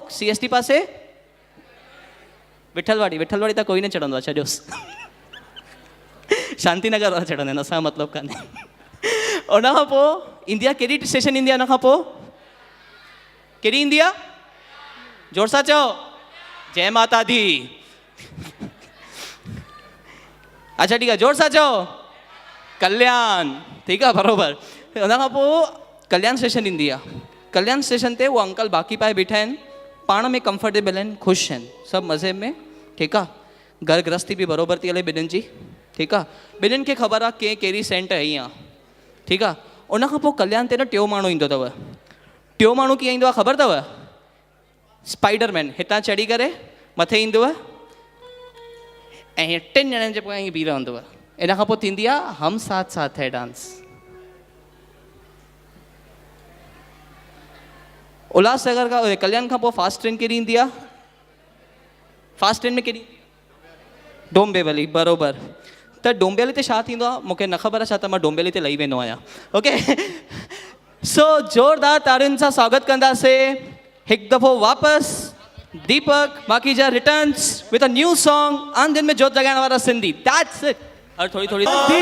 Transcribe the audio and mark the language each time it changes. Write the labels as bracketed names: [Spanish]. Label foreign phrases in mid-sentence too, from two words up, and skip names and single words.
[Sindhi] CST पासे विठलवाड़ी। विठलवाड़ी त कोई न चढ़ंदो आहे, छॾियोसि। शांतिनगर वारा चढ़ंदा आहिनि, असांजो मतिलबु कान्हे। उन खां पोइ ईंदी आहे कहिड़ी स्टेशन ईंदी आहे? उन खां पोइ कहिड़ी ईंदी आहे? जोर सां चओ, [Hindi] जय माता दी। [Sindhi] अच्छा ठीकु आहे, जोर सां चओ, कल्याण। ठीकु आहे, बराबरि। उन खां पोइ कल्याण स्टेशन ईंदी आहे। कल्याण स्टेशन ते उहो अंकल बाक़ी पाए बीठा आहिनि, पाण में कंफर्टेबल आहिनि, ख़ुशि आहिनि, सभु मज़े में। ठीकु आहे, घर गृहस्थी बि बराबरि थी हले ॿिन्हिनि जी। ठीकु आहे, ॿिन्हिनि खे ख़बर आहे कंहिं कहिड़ी सेंट हई आहे। ठीकु आहे, उन खां पोइ कल्याण ते न टियों माण्हू ईंदो अथव। टियों माण्हू कीअं ईंदो आहे ख़बर अथव? स्पाइडरमैन। हितां चढ़ी करे मथे ईंदव ऐं हीअं 3 ॼणनि जे पोयां ईअं बीह रहंदव। इन खां पोइ थींदी आहे हम साथ साथ है डांस। उल्हासनगर खां कल्याण खां पोइ फास्ट ट्रेन कहिड़ी ईंदी आहे? फास्ट ट्रेन में कहिड़ी? डोंबिवली, बराबरि। त डोंबिवली ते छा थींदो आहे मूंखे न ख़बर आहे, छा त मां डोंबिवली ते लही वेंदो आहियां। ओके, सो ज़ोरदार तारियुनि सां स्वागत कंदासीं हिकु दफ़ो वापसि दीपक माखीजा [English] returns with a new song, [Sindhi] आंधियुनि में जोत जॻाइण वारा सिंधी। [English] that's it. [Hindi] और थोड़ी थोड़ी